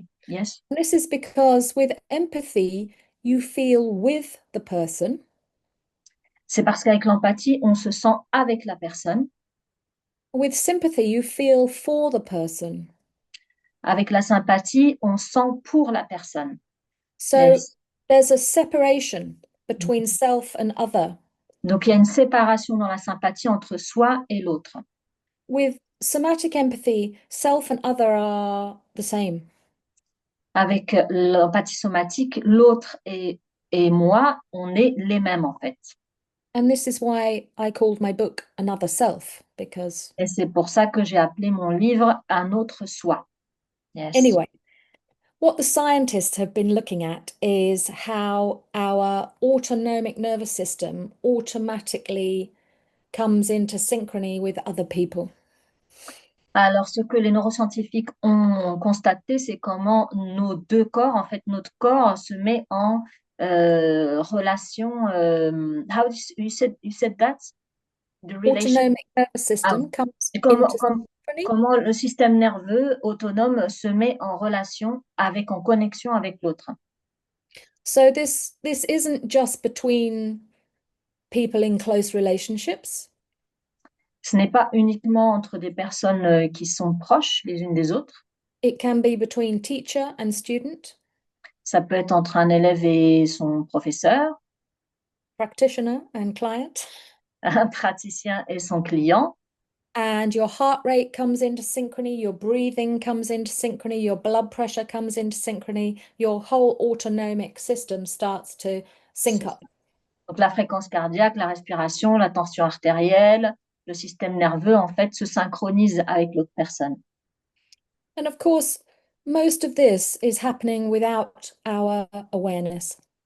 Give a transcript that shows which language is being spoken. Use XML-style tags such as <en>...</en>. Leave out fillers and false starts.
<en>Yes. and this is because with empathy, you feel with the person.</en> <fr>C'est parce qu'avec l'empathie, on se sent avec la personne.</fr> <en>With sympathy, you feel for the person.</en> <fr>Avec la sympathie, on sent pour la personne.</fr> <en>So Yes. there's a separation between self and other.</en> <fr>Donc, il y a une séparation dans la sympathie entre soi et l'autre.</fr> <en>With somatic empathy, self and other are the same.</en> <fr>Avec l'empathie somatique, l'autre et moi, on est les mêmes en fait.</fr> <en>And this is why I called my book Another Self, because</en> <fr>Et c'est pour ça que j'ai appelé mon livre Un autre soi.</fr> <en>Yes. anyway, what the scientists have been looking at is how our autonomic nervous system automatically comes into synchrony with other people.</en> <fr>Alors, ce que les neuroscientifiques ont constaté, c'est comment nos deux corps, en fait, notre corps se met en relation.</fr> <en>How you said that? The relation. Autonomic nervous Ah, system comes</en> <fr>comment,</fr> <en>into synchrony.</en> <fr>comment le système nerveux autonome se met en relation en connexion avec l'autre.</fr> <en>So this isn't just between people in close relationships.</en> <fr>Ce n'est pas uniquement entre des personnes qui sont proches les unes des autres.</fr> <en>It can be between teacher and student,</en> <fr>Ça peut être entre un élève et son professeur,</fr> <en>practitioner and client.</en> <fr>un praticien et son client.</fr> <en>And your heart rate comes into synchrony, your breathing comes into synchrony, your blood pressure comes into synchrony, your whole autonomic system starts to sync</en> <fr>C'est</fr> <en>up.</en> <fr>ça. Donc la fréquence cardiaque, la respiration, la tension artérielle, le système nerveux, en fait, se synchronisent avec l'autre personne.</fr> <en>And of course, most of this is happening without our awareness.</en>